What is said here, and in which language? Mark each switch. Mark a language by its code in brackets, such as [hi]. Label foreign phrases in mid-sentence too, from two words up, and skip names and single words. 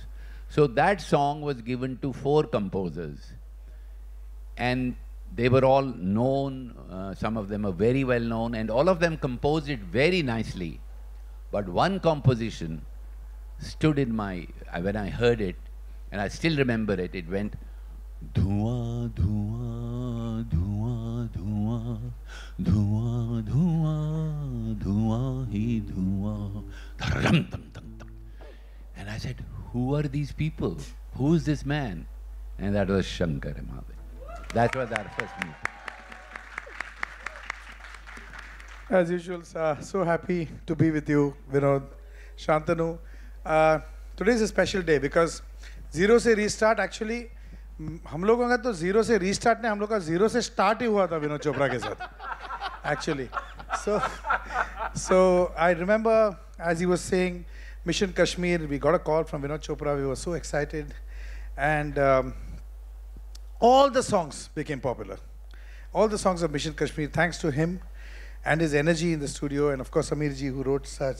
[en] So that song was given to 4 composers. And they were all known, some of them are very well known, and all of them composed it very nicely. But one composition stood in when I heard it, and I still remember it, it went, Dhua, dhua, dhua, dhua, dhua, dhua, dhua, hi dhua, dharam, tam, tam, tam. And I said, who are these people? Who is this man? And that was Shankar Mahadevan. That was our first meeting. As usual, so happy to be with you, Vinod, Shantanu. Today is a special day because Zero Se Restart actually, [hi] हम लोगों का तो जीरो से रीस्टार्ट ने हम लोग का जीरो से स्टार्ट ही हुआ था विनोद चोपड़ा के साथ actually. [en] So I remember, as he was saying, Mission Kashmir, we got a call from Vinod Chopra. We were so excited. And all the songs became popular. All the songs of Mission Kashmir, thanks to him and his energy in the studio, and of course Samir ji, who wrote such.